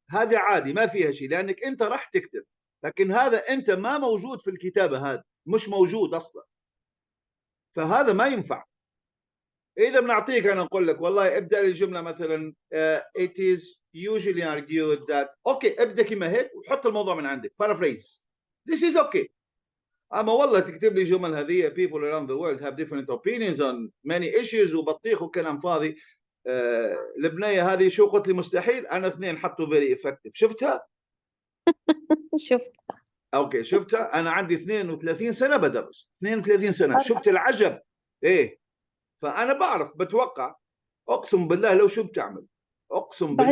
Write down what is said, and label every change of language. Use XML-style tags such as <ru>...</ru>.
<ar>هذه عادي ما فيها شيء لانك انت راح تكتب، لكن هذا انت ما موجود في الكتابه، هذا مش موجود اصلا، فهذا ما ينفع. اذا بنعطيك انا نقول لك والله ابدا الجمله مثلا</ar> <en>it is usually argued that</en> <ar>اوكي، ابدا كما هيك وحط الموضوع من عندك paraphrase.</ar> <en>this is okay.</en> <ar>اما والله تكتب لي جمل هذه</ar> <en>people around the world have different opinions on many issues</en> <ar>وبطيخ وكلام فاضي. البنيه هذه شو قلت لي مستحيل، انا اثنين حطوا</ar> <en>very effective.</en> <ar>شفتها؟ شفت. اوكي شفتها. انا عندي 32 سنه بدرس، 32 سنه. شفت العجب ايه؟ فانا بعرف بتوقع. اقسم بالله لو شو بتعمل، اقسم بالله</ar>